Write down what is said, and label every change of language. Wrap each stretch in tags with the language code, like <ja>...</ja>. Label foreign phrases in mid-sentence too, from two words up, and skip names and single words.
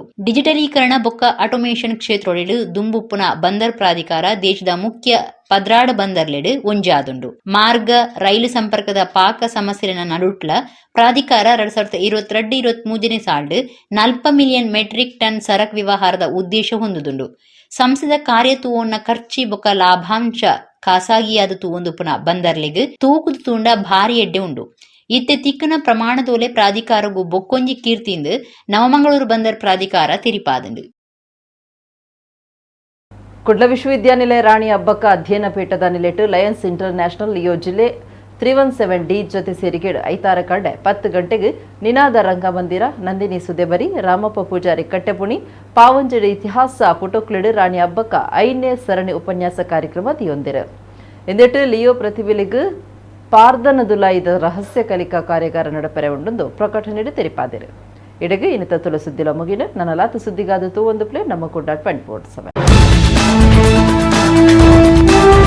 <tcy>ಡಿಜಿಟಲೀಕರಣ ಬೊಕ್ಕ ಆಟೋಮೇಷನ್ ಕ್ಷೇತ್ರೊಡೆಡು ದುಂಬುಪ್ಪುನ ಬಂದರ್ ಪ್ರಾಧಿಕಾರ ದೇಶದ ಮುಖ್ಯ ಪದ್ರಾಡ ಬಂದರ್ಲೆಡು ಒಂಜಾದುಂಡು. ಮಾರ್ಗ ರೈಲು ಸಂಪರ್ಕದ ಪಾಕ ಸಮಸ್ಯೆನ ನಡುಟ್ಲ ಪ್ರಾಧಿಕಾರ 2022-23 ಸಾಲ್ಡ್ 40 ಮಿಲಿಯನ್ ಮೆಟ್ರಿಕ್ ಟನ್ ಸರಕು ವ್ಯವಹಾರದ ಉದ್ದೇಶ ಹೊಂದುದುಂಡು. ಸಂಸ್ಥೆದ ಕಾರ್ಯ ತೂವೊನ್ನ ಖರ್ಚಿ ಬೊಕ್ಕ ಲಾಭಾಂಶ ಖಾಸಗಿಯಾದ ತೂವೊಂದುಪ್ಪುನ ಬಂದರ್ಲೆಗ್ ತೂಕುದು ತೂಂಡ ಭಾರಿ ಎಡ್ಡೆ ಉಂಡು. ಇತ್ತೆ ತಿಕ್ಕನ ಪ್ರಮಾಣದೋಲೆ ಪ್ರಾಧಿಕಾರಗೂ ಬೊಕ್ಕೊಂಜಿ ಕೀರ್ತಿಂದು ನವಮಂಗಳೂರು ಬಂದರ್ ಪ್ರಾಧಿಕಾರ ತಿರಿಪಾದಂಡು. ಕುಡ್ಲ ವಿಶ್ವವಿದ್ಯಾನಿಲಯ ರಾಣಿ ಅಬ್ಬಕ್ಕ ಅಧ್ಯಯನ ಪೀಠದ ನಿಲೆಟ್ಟು ಲಯನ್ಸ್ ಇಂಟರ್ನ್ಯಾಷನಲ್ ಲಿಯೋ ಜಿಲ್ಲೆ 317D ಜೊತೆ ಸೇರಿಕೆಡು 5 ಕಡೆ 10 ಗಂಟೆಗೆ ನಿನಾದ ರಂಗಮಂದಿರ ನಂದಿನಿ ಸುದೆಬರಿ ರಾಮಪ್ಪ ಪೂಜಾರಿ ಕಟ್ಟೆಪುಣಿ ಪಾವಂಜಡಿ ಇತಿಹಾಸ ಪುಟೋಕ್ಲಿಡು ರಾಣಿ ಅಬ್ಬಕ್ಕ 5ನೇ ಸರಣಿ ಉಪನ್ಯಾಸ ಕಾರ್ಯಕ್ರಮ ತಿಯೊಂದಿರು. ಎಂದಿಟ್ಟು ಲಿಯೋ ಪ್ರತಿಭೆಲಿಗೂ ಪಾರ್ದನದುಲಾಯಿದ ರಹಸ್ಯ ಕಲಿಕಾ ಕಾರ್ಯಾಗಾರ ನಡಪೆರೆ ಉಂಡು ಪ್ರಕಟಣೆ ತೆರಿಪಾದಿರು. ಇಡಗೆ ಇನ್ನಿತ ತುಳು ಸುದ್ದಿಲ ಮುಗಿನ ನನ್ನ ಲಾತ ಸುದ್ದಿಗಾದ ತೂ ಒಂದು ಪ್ಲೇ ನಮ್ಮ ಕೂಡ 24/7.</tcy>